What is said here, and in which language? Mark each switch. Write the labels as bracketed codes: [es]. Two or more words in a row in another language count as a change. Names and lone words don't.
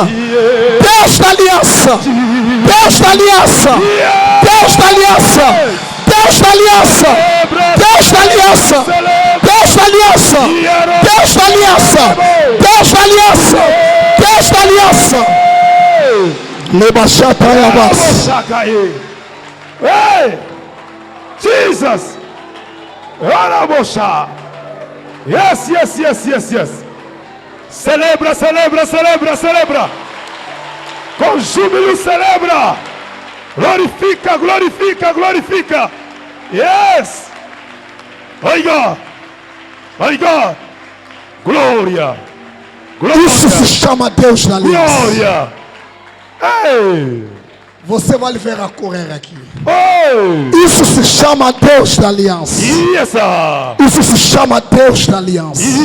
[pt] Deus da aliança. Deus da aliança. Deus da aliança. Deus da aliança. Deus da aliança. Deus da aliança. Deus da aliança. Deus da aliança. Deus da aliança. Lebachata yabas. [en] Hey! Jesus! Arabosha! Yes, yes, yes, yes, yes. [pt] Celebra, celebra, celebra, celebra. Com júbilo celebra. Glorifica, glorifica, glorifica. [en] Yes. My God. My God. [pt] Glória. Isso se Glória. chama Deus da aliança. Glória. Ei. Você vai ver a correr aqui. Oh. Isso se chama Deus da aliança. [en] Yes, sir. [pt] Isso se chama Deus da aliança.